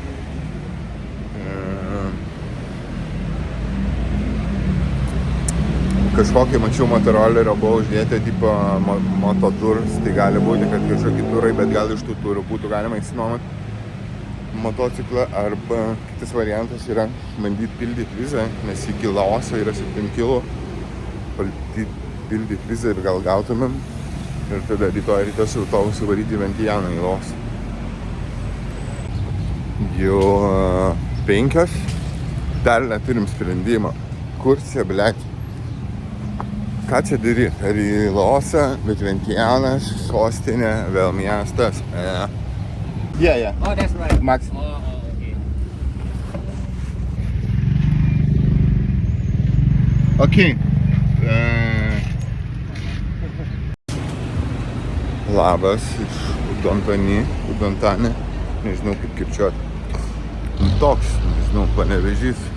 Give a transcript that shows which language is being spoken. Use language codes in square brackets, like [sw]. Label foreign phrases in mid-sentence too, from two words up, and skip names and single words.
[lt] Kažkokį mačiau motorolerio buvo uždėti tipo mototurs, tai gali būti, kad kažkokie turai, bet gal iš tų turų būtų galima išsinuomoti motociklą, arba kitas variantas yra bandyti pildyti vizą, nes iki Laoso yra 7 kilo, pildyti vizą ir gal gautumėm ir tada rytoj rytas autobusų varyti Vientianą į Laosą. Jau 5, dar neturim sprendimą, kur čia blėti. Ką čia daryti? Ar į Laosą, bet Vientianas, sostinė, vėl miestas. [en] Yeah. Oh, that's right. Max. Okay. [lt] Labas iš Udontanė. Nežinau kaip kirčiuoti. Toks, nežinau, Panevėžys.